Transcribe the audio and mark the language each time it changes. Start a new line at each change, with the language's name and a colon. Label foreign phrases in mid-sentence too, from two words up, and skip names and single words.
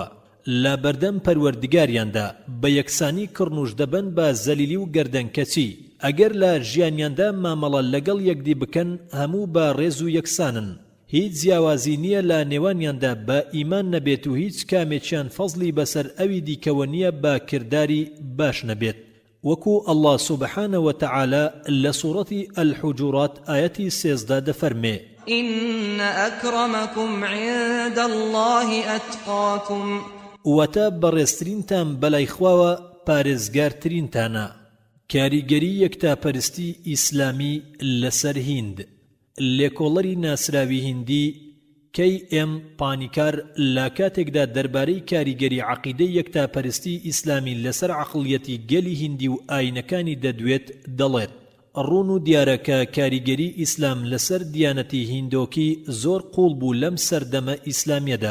Central Kurdish: لە بەردەم پەروەردگاریاندا بە یەکسانی کڕنوش دەبن بە زەلیلی و گەردەنکەچی. ئەگەر لە ژیانیاندا مامەڵە لەگەڵ یەکدی بکەن هەموو بە ڕێز و یەکسانن. هیچ جیاوازی نییە لە نێوانیاندا بە ئیمان نەبێت و هیچ کامێکیان فەزلی بەسەر ئەوی دیکەوە نییە بە کردداری باش نەبێت. وەکو
Arabic: الله سبحانه وتعالى
Central Kurdish: لە سوورەتی الحجورات ئاەتی 13 دەفەرمێ:
Arabic: إن أكرمكم عند الله أتقاكم.
Central Kurdish: واتە بەڕێزترینتان بەلای خواوە پارێزگارترینتانە. کاریگەری یەکتاپەرستی ئیسلامی لەسەر هیند. لێکۆڵەری ناسراوی هیندی KM پانیکار لە کاتێکدا دەربارەی کاریگەری عەقیدەی یەکتاپەرستی ئیسلامی لەسەر عەقڵیەتی گەلی هیندی و ئاینەکانی دەدوێت دەڵێت: ڕوون و دیارە کە کاریگەری ئیسلام لەسەر دیانەتی هیندۆکی زۆر قوڵ بوو لەم سەردەمە ئیسلامیەدا.